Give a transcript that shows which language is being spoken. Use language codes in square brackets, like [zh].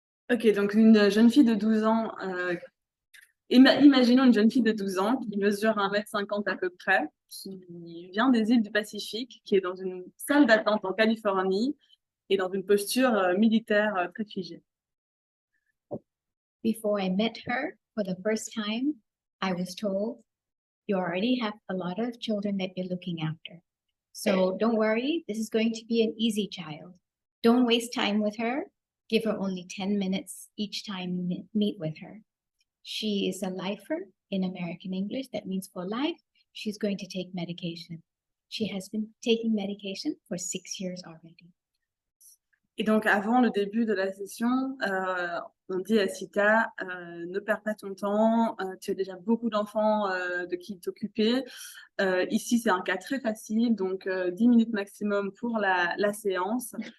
[fr] Ok, donc une jeune fille de 12 ans, imaginons une jeune fille de 12 ans qui mesure 1,50 m à peu près, qui vient des îles du Pacifique, qui est dans une salle d'attente en Californie et dans une posture militaire très figée. [en] Before I met her for the first time, I was told, you already have a lot of children that you're looking after. So don't worry, this is going to be an easy child. Don't waste time with her. Give her only 10 minutes each time you meet with her. She is a lifer in American English. That means for life, she's going to take medication. She has been taking medication for 6 years already. [fr] Et donc, avant le début de la session, on dit à Seetha, ne perds pas ton temps, tu as déjà beaucoup d'enfants de qui t'occuper. Ici, c'est un cas très facile, donc 10 minutes maximum pour la séance.